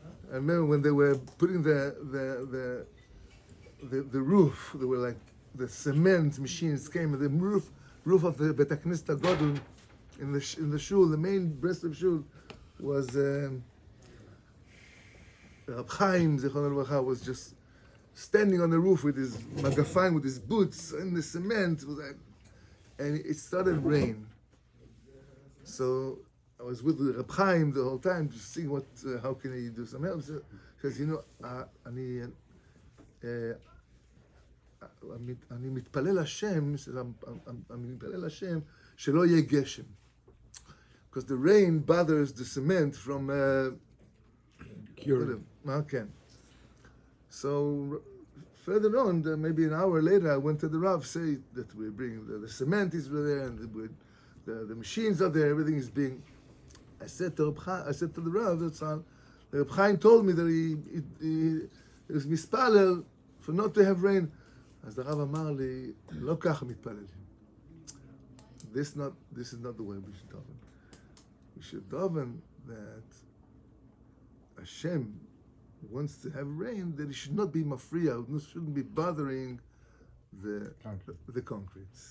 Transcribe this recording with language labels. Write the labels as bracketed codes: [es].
[en] I remember when they were putting the roof, they were like the cement machines came, and the roof of the Bet HaKnesset Gadol in the shul, the main breast of shul was Chaim was just standing on the roof with his magafine, with his boots in the cement, and it started rain. So I was with Reb Chaim the whole time, just seeing how can he do some help. [he] So he says, אני מתפלל השם, אני מתפלל השם שלא יהיה גשם. [en] Because the rain bothers the cement from curing. Okay. So further on, maybe an hour later, I went to the Rav, say that we're bringing the cement is there, and the machines are there, everything is being. I said to the Rav, the Reb Chaim told me that he was mispalel for not to have rain. [he] As the Rav אמר לי, לא ככה מתפלל. [en] This is not the way we should daven. We should daven that Hashem wants to have rain, that it should not be mafriya, it shouldn't be bothering the concrete.